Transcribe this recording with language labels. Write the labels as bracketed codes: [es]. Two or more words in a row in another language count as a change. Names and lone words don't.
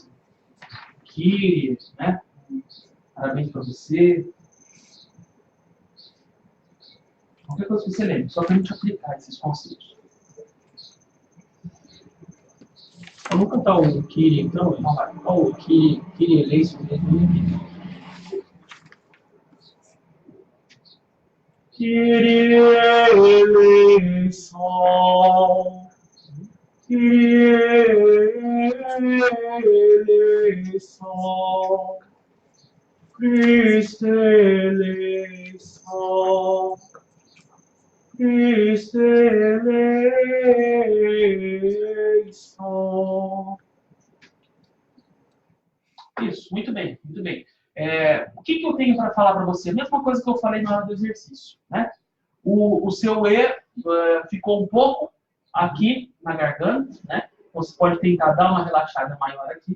[pt] Kyrie, né? Parabéns para você. Qualquer coisa que você lembre, só para a gente aplicar esses conceitos. Vamos cantar o Kyrie, então? O [el] Κύριε ελέησον [pt] mesmo. [el] Κύριε ελέησον, Κύριε ελέησον, Χριστέ ελέησον, Χριστέ ελέησον. [pt] Isso, muito bem, muito bem. O que eu tenho para falar para você? A mesma coisa que eu falei na hora do exercício, né? O seu E ficou um pouco aqui na garganta, né? Você pode tentar dar uma relaxada maior aqui.